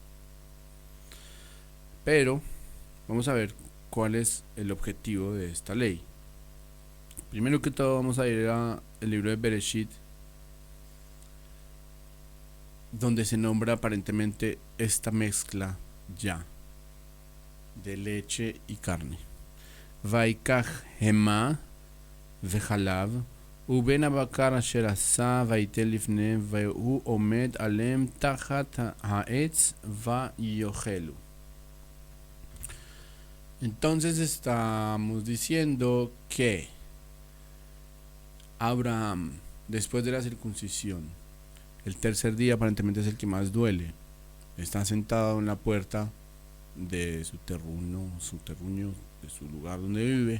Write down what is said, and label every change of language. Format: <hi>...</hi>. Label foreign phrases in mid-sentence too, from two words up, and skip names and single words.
<es>Pero vamos a ver cuál es el objetivo de esta ley. Primero que todo vamos a ir al libro de Bereshit, donde se nombra aparentemente esta mezcla ya de leche y carne.</es> <he>ויקח חמאה וחלב ובן הבקר אשר עשה ויתן לפניהם והוא עמד עליהם תחת העץ ויאכלו.</he> <es>Entonces estamos diciendo que Abraham, después de la circuncisión, el tercer día aparentemente es el que más duele, está sentado en la puerta de su terruño, de su lugar donde vive.</es>